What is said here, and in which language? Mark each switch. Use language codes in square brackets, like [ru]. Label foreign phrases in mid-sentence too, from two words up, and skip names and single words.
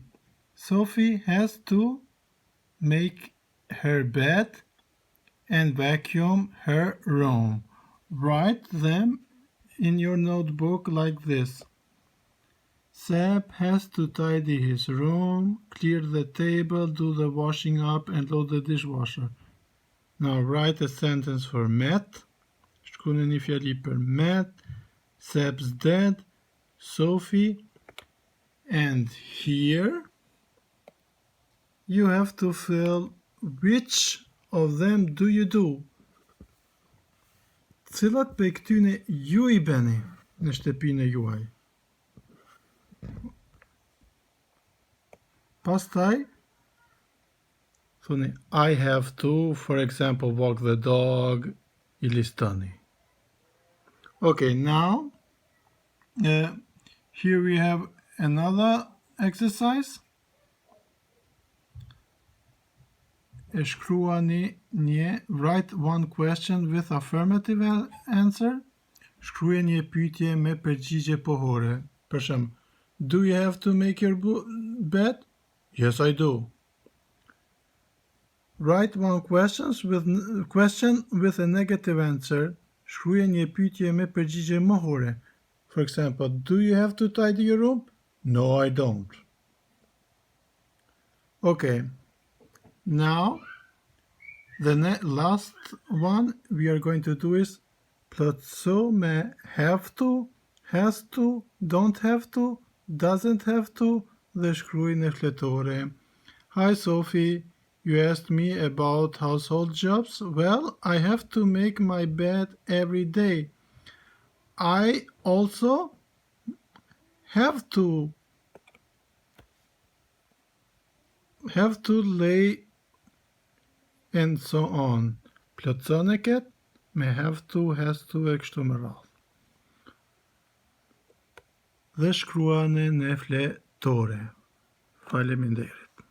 [en] Sophie has to make her bed and vacuum her room. Write them in your notebook like this. Seb has to tidy his room, clear the table, do the washing up, and load the dishwasher. Now write a sentence for Matt. [sq] Shkruani një fjali për [en] Matt, Seb's dad, Sophie, and here you have to fill which of them do you do. [sq] Cilat për këtyne ju I beni në shtëpinë e juaj. Pastaj thoni [en] I have to, for example, walk the dog, [sq] I listoni. [en] Okay, now here we have another exercise. [sq] E shkruani një, [en] write one question with affirmative answer. [sq] Shkruaj një pyetje me përgjigje pohore. Për shembull, [en] do you have to make your bed? Yes, I do. Write one question with a negative answer. [sq] Shkruaj një pyetje me përgjigje mohore. [en] For example, do you have to tidy your room? No, I don't. Okay. Now, the last one we are going to do is [sq] plotso me [en] have to, has to, don't have to, doesn't have to, [sq] dhe shkruaj në fletore. [en] Hi Sophie, you asked me about household jobs. Well, I have to make my bed every day. I also have to lay and so on. [sq] Plotson e ket me [en] have to, has to [sq] e kështu me radhë. Dhe shkruani në fletore. Faleminderit.